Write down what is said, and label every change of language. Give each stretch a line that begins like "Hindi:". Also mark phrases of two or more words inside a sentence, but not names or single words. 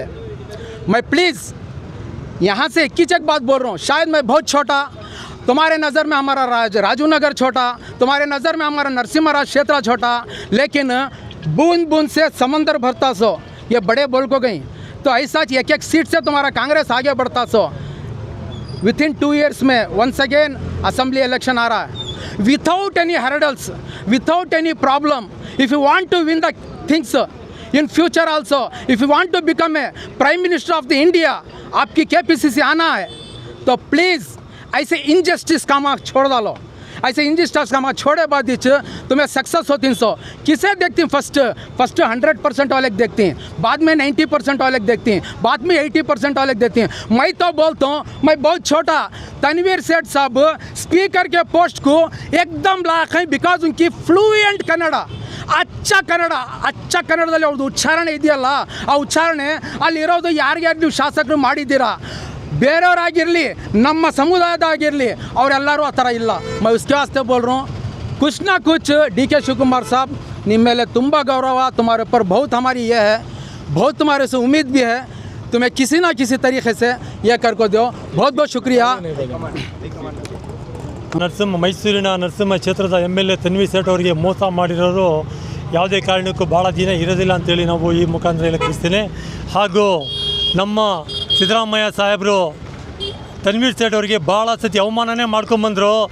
Hindi: मैं प्लीज़ यहाँ से एक बात बोल रहा हूँ, शायद मैं बहुत छोटा, तुम्हारे नज़र में हमारा राजू नगर छोटा, तुम्हारे नज़र में हमारा नरसिम्हा राज क्षेत्र छोटा, लेकिन बूंद बूंद से समंदर भरता सो ये बड़े बोल को गई। तो ऐसा एक सीट से तुम्हारा कांग्रेस आगे बढ़ता सो।
English: within 2 years में once again assembly election
Hindi: आ रहा है,
English: without any hurdles, without any problem. if you want to win the things in future also, if you want to become a prime minister of the India,
Hindi: आपकी KPCC आना है तो प्लीज़ ऐसे इनजस्टिस का मार्क छोड़ डालो। ऐसे इनजस्टिस का मार्क छोड़े बाद तुम्हें सक्सेस होती सो। किसे देखती हैं? फर्स्ट 100% वाले देखती हैं, बाद में 90% वाले देखती हैं, बाद में 80% वाले देखती हैं। मैं तो बोलता हूँ, मैं बहुत छोटा, तनवीर सेठ साहब स्पीकर के पोस्ट को एकदम लायक है, बिकॉज उनकी फ्लूएंट कन्नड़, अच्छा
Kannada: ಕನ್ನಡದಲ್ಲಿ ಅವ್ರದ್ದು ಉಚ್ಚಾರಣೆ ಇದೆಯಲ್ಲ, ಆ ಉಚ್ಚಾರಣೆ ಅಲ್ಲಿರೋದು ಯಾರಿಗಾರು ನೀವು ಶಾಸಕರು ಮಾಡಿದ್ದೀರಾ, ಬೇರೆಯವರಾಗಿರಲಿ ನಮ್ಮ ಸಮುದಾಯದಾಗಿರಲಿ ಅವರೆಲ್ಲರೂ ಆ ಥರ ಇಲ್ಲ।
Hindi: मैं उसके वास्ते बोल रहा हूँ, कुछ ना कुछ DK शिव कुमार साहब
Kannada: ನಿಮ್ಮ ಮೇಲೆ ತುಂಬ
Hindi: गौरव, तुम्हारे ऊपर बहुत हमारी ये है, बहुत तुम्हारे से उम्मीद भी है, तुम्हें किसी ना किसी तरीके से ये कर को दो। बहुत बहुत शुक्रिया।
Kannada: ಮೈಸೂರಿನ ನರಸಿಂಹ ಕ್ಷೇತ್ರದ MLA ತನ್ವೀರ್ ಸೇಠ್ ಅವರಿಗೆ ಮೋಸ ಮಾಡಿರೋರು ಯಾವುದೇ ಕಾರಣಕ್ಕೂ ಭಾಳ ದಿನ ಇರೋದಿಲ್ಲ ಅಂತೇಳಿ ನಾವು ಈ ಮುಖಾಂತರ ಹೇಳಕ್ಕೆ ಬಯಸ್ತೀನಿ। ಹಾಗೂ ನಮ್ಮ ಸಿದ್ದರಾಮಯ್ಯ ಸಾಹೇಬರು ತನ್ವೀರ್ ಸೇಠ್ ಅವರಿಗೆ ಭಾಳ ಸತಿ ಅವಮಾನನೇ ಮಾಡ್ಕೊಂಬಂದರು.